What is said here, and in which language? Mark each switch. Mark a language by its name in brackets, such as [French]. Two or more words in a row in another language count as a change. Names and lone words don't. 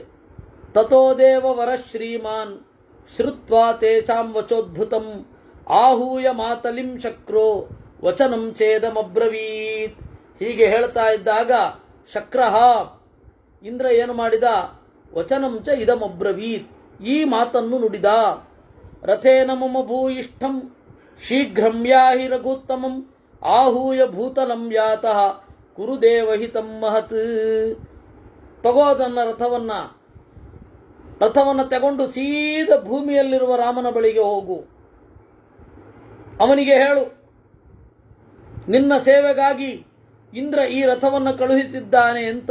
[Sanskrit] ತಥೋ ದೇವವರ ಶ್ರೀಮಾನ್ ಶ್ರುತ್ವಾ ತೇಚಾಂ ವಚೋದ್ಭುತಂ ಆಹೂಯ ಮಾತಲಿಂ ಶಕ್ರೋ ವಚನಂ ಛೇದಮಬ್ರವೀತ್. [Kannada] ಹೀಗೆ ಹೇಳ್ತಾ ಇದ್ದಾಗ ಶಕ್ರಃ ಇಂದ್ರ ಏನು ಮಾಡಿದ? [Sanskrit] ವಚನಂ ಚ ಇದಮಬ್ರವೀತ್, [Kannada] ಈ ಮಾತನ್ನು ನುಡಿದ. [Sanskrit] ರಥೇನ ಮಮ ಭೂಯಿಷ್ಠಂ ಶೀಘ್ರಂ ಯಾಹಿ ರಘುತ್ತಮಂ ಆಹೂಯ ಭೂತಲಂ ಯಾತಃ ಕುರು ದೇವಹಿತಂ ಮಹತ್. [Kannada] ತಗೋದನ್ನ ರಥವನ್ನು ತಗೊಂಡು ಸೀದ ಭೂಮಿಯಲ್ಲಿರುವ ರಾಮನ ಬಳಿಗೆ ಹೋಗು. ಅವನಿಗೆ ಹೇಳು, ನಿನ್ನ ಸೇವೆಗಾಗಿ ಇಂದ್ರ ಈ ರಥವನ್ನು ಕಳುಹಿಸಿದ್ದಾನೆ ಅಂತ.